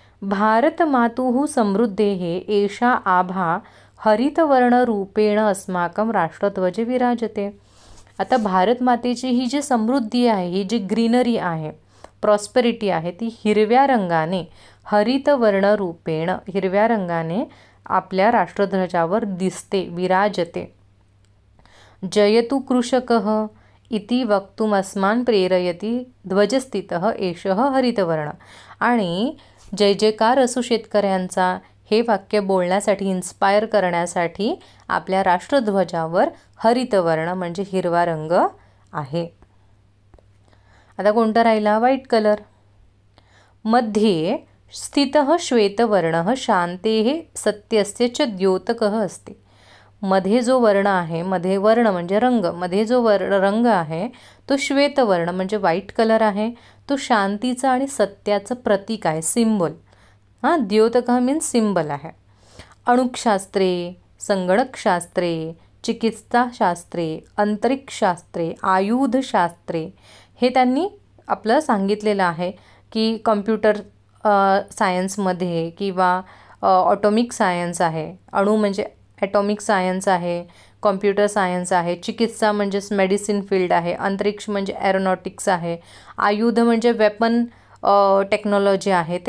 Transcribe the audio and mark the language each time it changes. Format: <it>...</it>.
<sa>भारत मातुः समृद्धेः एषा आभा हरितवर्णरूपेण अस्माकं राष्ट्रध्वजे विराजते.</sa> <mr>आता भारत मातेची ही जी समृद्धी आहे, ही जी ग्रीनरी आहे, प्रॉस्पेरिटी आहे, ती हिरव्या रंगाने, हरितवर्णरूपेण हिरव्या रंगाने आपल्या राष्ट्रध्वजावर दिसते, विराजते.</mr> <sa>जयतु कृषकः इति वक्तुम अस्मान प्रेरयती ध्वजस्थितः एषः हरितवर्ण.</sa> <mr>आणि जय जयकार असो शेतकऱ्यांचा, हे वाक्य बोलण्यासाठी, इन्स्पायर करण्यासाठी आपल्या राष्ट्रध्वजावर हरितवर्ण म्हणजे हिरवा रंग आहे. आता कोणता राहिला,</mr> <en>White colour.</en> <sa>मध्ये स्थितः श्वेतवर्णः शांतेः सत्यस्य च द्योतकः अस्ति.</sa> <mr>मध्ये जो वर्ण आहे, मध्ये वर्ण म्हणजे रंग, मध्ये जो रंग आहे तो श्वेतवर्ण म्हणजे व्हाईट कलर आहे, तो शांतीचा आणि सत्याचं प्रतीक आहे, सिम्बल. द्योतकः मीन्स सिम्बल आहे.</mr> <sa>अणुशास्त्रे, संगणकशास्त्रे, चिकित्साशास्त्रे, अंतरिक्षशास्त्रे, आयुधशास्त्रे</sa> <mr>हे त्यांनी आपलं सांगितलेलं आहे की कम्प्युटर सायन्समध्ये किंवा ऑटोमिक सायन्स आहे, अणु म्हणजे ॲटॉमिक सायन्स आहे, कॉम्प्युटर सायन्स आहे, चिकित्सा म्हणजेच मेडिसिन फील्ड आहे, अंतरिक्ष म्हणजे एरोनॉटिक्स आहे, आयुध म्हणजे वेपन टेक्नॉलॉजी आहे.</mr>